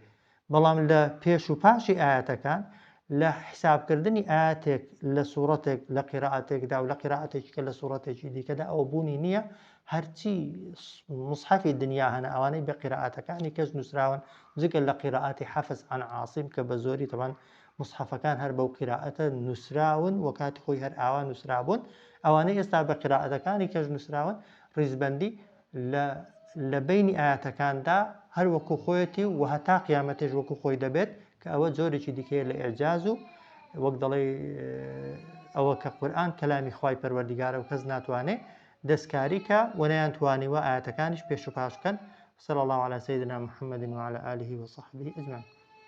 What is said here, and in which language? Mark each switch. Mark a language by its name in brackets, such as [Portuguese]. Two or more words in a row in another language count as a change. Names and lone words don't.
[Central Kurdish] بەڵام لە پێش و پاشی ئاەتەکان لە حسابکردنی ئاەتێک لە سوورەتێک لە قیراءەتێکدا و لە قیراءەتێکی کە لە سوورەتێکی دیکەدا ئەوە بوونی نییە. هەرچی مصحفی دنیا هەنە ئەوانەی بە قیراءەتەکانی کەس نووسراون، جگە لە قیراءەتی حەفظ عن عاصم کە بە زۆری تەوان مصحفەکان هەر بەو قیراءەتە نووسراون و کاتی خۆی هەر ئاوا نووسرابوون. ئەوانەی ئێستا بە قیراءەتەکانی کەس نووسراون ڕیزبەندی لە بینی ئاەتەکاندا هەر وەکو خۆیەتی و هەتا قیامەتێش وەکو خۆی دەبێت، کە ئەوە جۆرێکی دیکەیە لە ئێعجاز و وەک دەڵێ ئەوە کە قورئان کەلامی خوای پەروەردیگارە و کەس ناتوانێت دەستکاری کە و نەیانتوانیوە ئاەتەکانیش پێش و پاشکەن. [Arabic] صلى الله على سيدنا محمد وعلى آله وصحبه أجمعين.